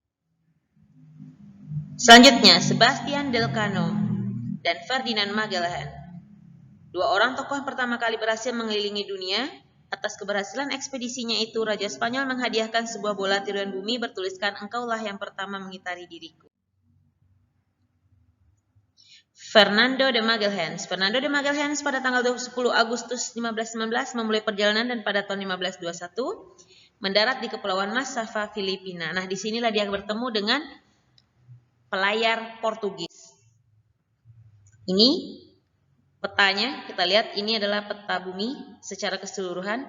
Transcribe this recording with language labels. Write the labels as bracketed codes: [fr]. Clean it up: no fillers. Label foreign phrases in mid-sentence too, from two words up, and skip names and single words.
[id] Selanjutnya, Sebastian Elcano dan Ferdinand Magellan. Dua orang tokoh yang pertama kali berhasil mengelilingi dunia. Atas keberhasilan ekspedisinya itu, Raja Spanyol menghadiahkan sebuah bola tiruan bumi bertuliskan, "Engkaulah yang pertama mengitari diriku." Fernando de Magalhães. Fernando de Magalhães pada tanggal 10 Agustus 1519 memulai perjalanan dan pada tahun 1521 mendarat di Kepulauan Massawa, Filipina. Nah, disinilah dia bertemu dengan pelayar Portugis. Ini petanya, kita lihat ini adalah peta bumi secara keseluruhan.